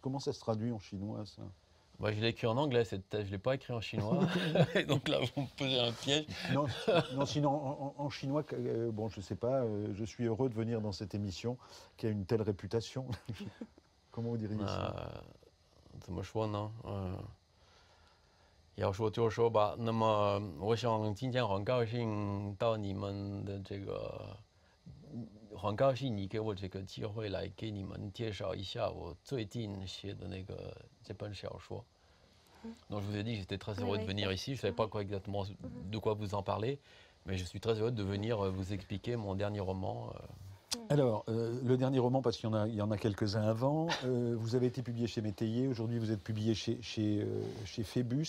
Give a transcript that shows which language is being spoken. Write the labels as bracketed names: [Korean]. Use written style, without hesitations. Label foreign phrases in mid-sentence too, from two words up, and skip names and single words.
[French] Comment ça se traduit en chinois, ça? Je l'ai écrit en anglais, cette thèse, je ne l'ai pas écrit en chinois. Donc là, vous me posez un piège. Non, sinon, en chinois, bon, je ne sais pas, je suis heureux de venir dans cette émission qui a une telle réputation. Comment vous diriez ça? [Chinese] 怎么说呢？要说就说吧。那么，我想今天很高兴到你们的这个，很高兴你给我这个机会来给你们介绍一下我最近写的这本小说。 [French] Donc je vous ai dit que j'étais très heureux de venir ici. Je ne savais pas exactement de quoi vous en parler, mais je suis très heureux de venir vous expliquer mon dernier roman. Alors, le dernier roman, parce qu'il y en a quelques-uns avant, vous avez été publié chez Métayer, aujourd'hui vous êtes publié chez Phébus.